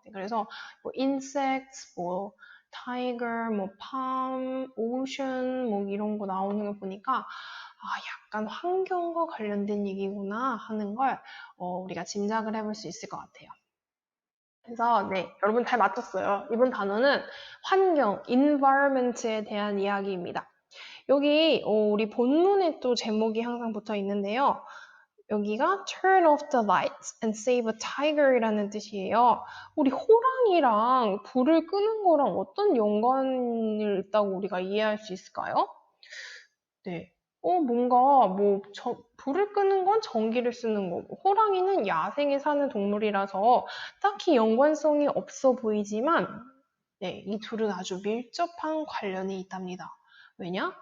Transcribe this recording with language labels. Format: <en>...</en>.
<ko>그래서 insects, tiger, palm, ocean 이런 거 나오는 걸 보니까 약간 환경과 관련된 얘기구나 하는 걸 우리가 짐작을 해볼 수 있을 것 같아요. 그래서 여러분 잘 맞췄어요. 이번 단어는 환경, environment에 대한 이야기입니다. 여기 우리 본문에 또 제목이 항상 붙어 있는데요. 여기가</ko> <en>turn off the lights and save a tiger</en> <ko>이라는 뜻이에요. 우리 호랑이랑 불을 끄는 거랑 어떤 연관이 있다고 우리가 이해할 수 있을까요? 네. 뭔가 불을 끄는 건 전기를 쓰는 거고, 호랑이는 야생에 사는 동물이라서 딱히 연관성이 없어 보이지만, 이 둘은 아주 밀접한 관련이 있답니다. 왜냐?</ko>